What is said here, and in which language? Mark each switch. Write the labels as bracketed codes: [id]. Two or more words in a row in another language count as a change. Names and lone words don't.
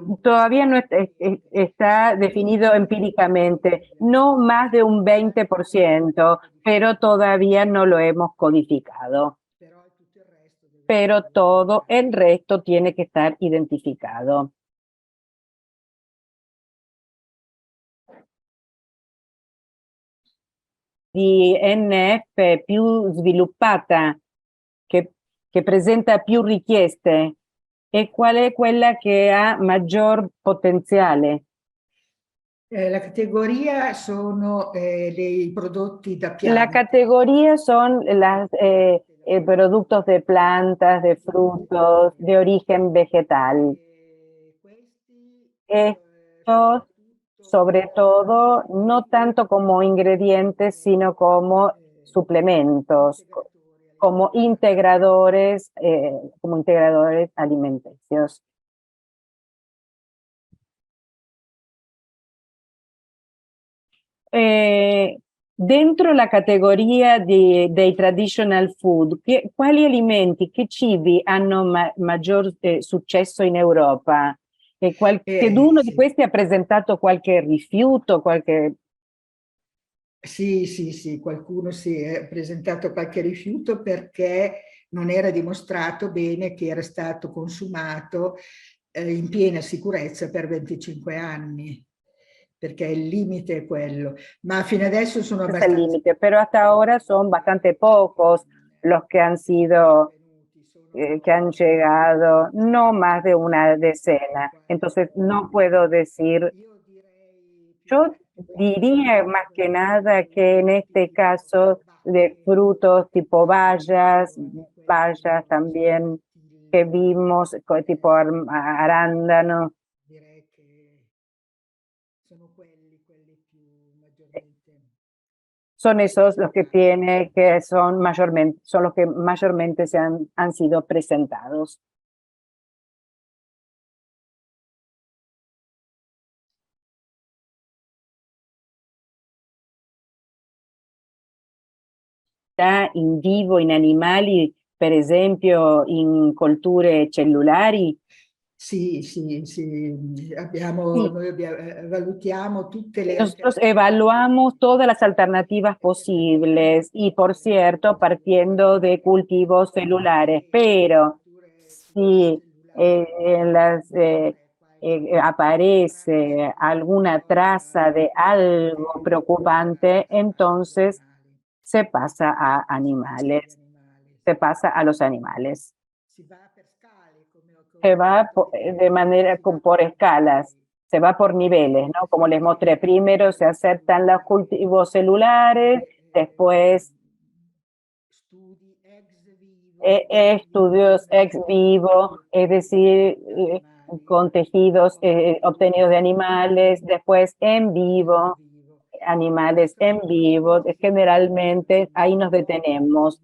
[es] Todavía no está definido empíricamente, no más de un 20%, pero todavía no lo hemos codificado. Pero todo el resto tiene que estar identificado. [it] Di NF più sviluppata, che presenta più richieste, e qual è quella che ha maggior potenziale? La categoria sono dei prodotti da piante. [es] La categoría son los productos de plantas, de frutos, de origen vegetal. Estos, sobre todo, no tanto como ingredientes, sino como suplementos, como integradores alimenticios. [it] Dentro la categoria dei [en] traditional food, [it] quali alimenti, che cibi hanno maggior successo in Europa? E qualcheduno di Sì. questi ha presentato qualche rifiuto, qualche... Sì, qualcuno si è presentato qualche rifiuto perché non era dimostrato bene che era stato consumato in piena sicurezza per 25 anni, perché il limite è quello. Ma fino adesso sono [es] Ese es el [it] abbastanza... [es] límite, pero hasta ahora son bastante pocos los que han sido, que han llegado, no más de una decena. Entonces, no puedo decir, yo diría más que nada que en este caso de frutos tipo bayas también que vimos, tipo arándano, [it] Direi che sono quelli più maggiormente... [es] son esos los que tiene, que son mayormente, son los que mayormente han sido presentados. [it] In vivo, in animali, per esempio in colture cellulari? Sì, [es] Sí, [it] noi valutiamo tutte le [es] nosotros [it] alternative. [es] evaluamos todas las alternativas posibles y, por cierto, partiendo de cultivos celulares, pero si aparece alguna traza de algo preocupante, entonces se pasa a animales, se pasa a los animales. [it] Si va per scale, [es] Se [it] come [es] va [it] detto [es] de manera por escalas, se va por niveles, ¿no? Como les mostré, primero se aceptan los cultivos celulares, después [it] studi ex vivo, [es] estudios ex vivo, es decir, con tejidos obtenidos de animales, después en vivo, animales en vivo, generalmente ahí nos detenemos.